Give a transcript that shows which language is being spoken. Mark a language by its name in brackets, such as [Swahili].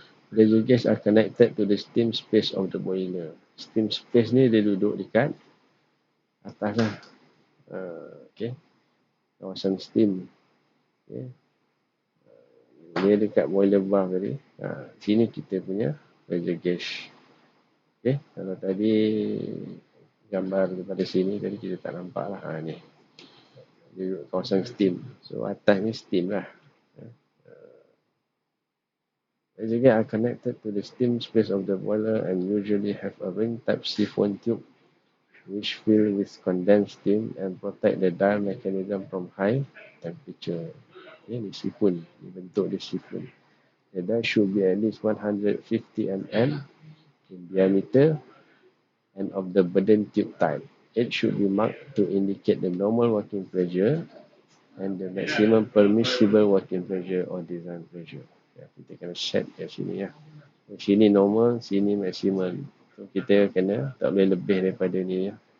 [English] Pressure gauge are connected to the steam space of the boiler. [Malay] Steam space ni dia duduk dekat atas lah. Kawasan steam. Dia dekat boiler valve tadi. Sini kita punya pressure gauge. Kalau tadi gambar daripada sini tadi kita tak nampak lah. Ni. Dia duduk kawasan steam. So atas ni steam lah. [English] Pressure gauge are connected to the steam space of the boiler and usually have a ring type siphon tube which fill with condensed steam and protect the dial mechanism from high temperature. [Malay] Ini siphon, bentuk dia siphon. [English] The dial should be at least 150 mm in diameter and of the burden tube type. It should be marked to indicate the normal working pressure and the maximum permissible working pressure or design pressure. [Malay] Kita kena set kat sini ya. Sini normal, sini maximum. So, kita kena tak boleh lebih daripada ni ya.